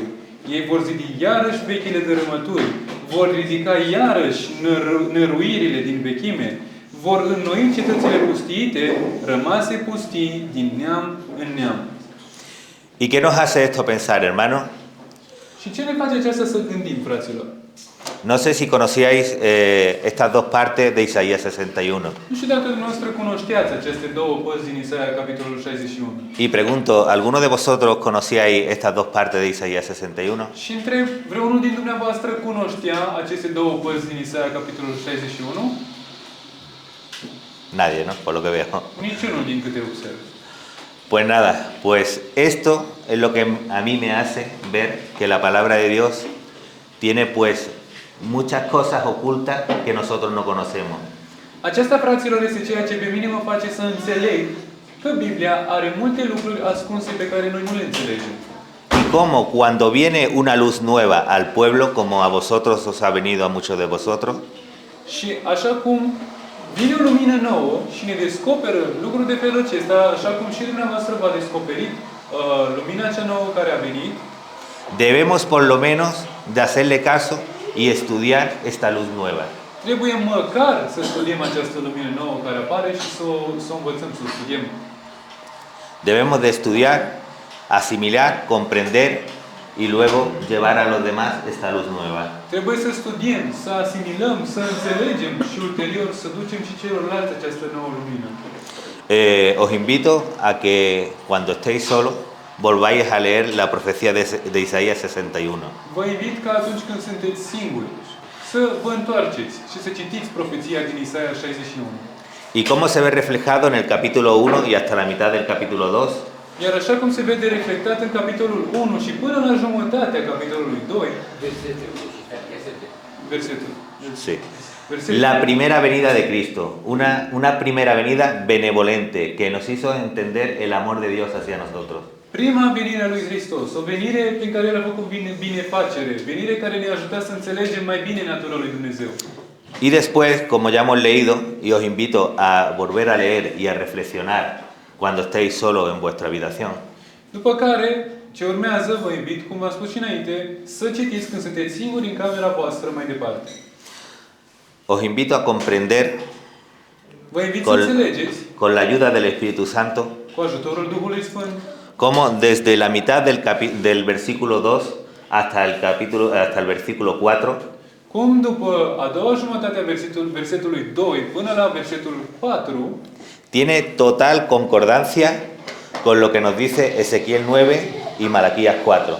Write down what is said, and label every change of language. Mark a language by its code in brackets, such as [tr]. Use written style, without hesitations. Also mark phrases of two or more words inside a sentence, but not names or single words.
[ro] Ei vor zidi iarăși vechile dărâmături, vor ridica iarăși năruirile din vechime, vor înnoi cetățile pustiite, rămase pustii din neam în neam. [es] ¿Y qué nos hace esto pensar, hermano? [ro] Și ce ne face aceasta să gândim, fraților? [es] No sé si conocíais estas dos partes de Isaías 61. [ro] Nu știu dacă dumneavoastră cunoșteați aceste două părți din Isaia, capitolul 61. [es] Y pregunto, ¿alguno de vosotros conocíais estas dos partes de Isaías 61? [ro] Și întreb, vreunul din dumneavoastră cunoștea aceste două părți din Isaia, capitolul 61? [es] Nadie, ¿no? Por lo que veo. [ro] Niciunul din câte observ. [es] Pues nada, pues esto es lo que a mí me hace ver que la palabra de Dios tiene pues muchas cosas ocultas que nosotros no conocemos. [ro] Aceasta, fraților, este ceea ce pe mine mă face să înțeleg că Biblia are multe lucruri ascunse pe care noi nu le înțelegem. [es] Y cómo cuando viene una luz nueva al pueblo, como a vosotros os ha venido a muchos de vosotros, [ro] și așa cum vine o lumină nouă și ne descoperă lucruri de felul acesta, așa cum și dumneavoastră v-a descoperit lumina cea nouă care a venit, [es] debemos por lo menos de hacerle caso y estudiar esta luz nueva. [ro] Trebuie măcar să studiem această lumină nouă care apare și să o învățăm, să o studiem. [es] Debemos de estudiar, asimilar, comprender y luego llevar a los demás esta luz nueva. [ro] Trebuie să studiem, să asimilăm, să înțelegem și ulterior să ducem și celorlalți această nouă lumină. [es] Os invito a que cuando estéis solos volváis a leer la profecía de Isaías 61. [ro] Vă invit ca atunci când sunteți singuri să vă întoarceți și să citiți profeția din Isaia 61. [es] Y cómo se ve reflejado en el capítulo 1 y hasta la mitad del capítulo 2. [ro] Iar așa cum se vede reflectat în capitolul 1 și până la jumătatea capitolului 2, versetul. [es] Sí. La primera venida de Cristo, una primera venida benevolente que nos hizo entender el amor de Dios hacia nosotros. [ro] Prima venire a lui Hristos, o venire prin care El a făcut binefacere, venire care ne-a ajutat să înțelegem mai bine natura lui Dumnezeu. [es] Y después, como ya hemos leído, y os invito a volver a leer y a reflexionar cuando estéis solos en vuestra habitación, [ro] După care, ce urmează, vă invit, cum v-am spus și înainte, să citiți când sunteți singuri în camera voastră mai departe. [es] os invito a comprender [ro] Vă invit să înțelegeți, [es] con la ayuda del Espíritu Santo, [ro] cu ajutorul Duhului Sfânt, [es] cómo desde la mitad del versículo 2 hasta el versículo 4, [ro] cum după a doua jumătate a versetului 2 până la versetul 4, [es] tiene total concordancia con lo que nos dice Ezequiel 9 y Malaquías 4.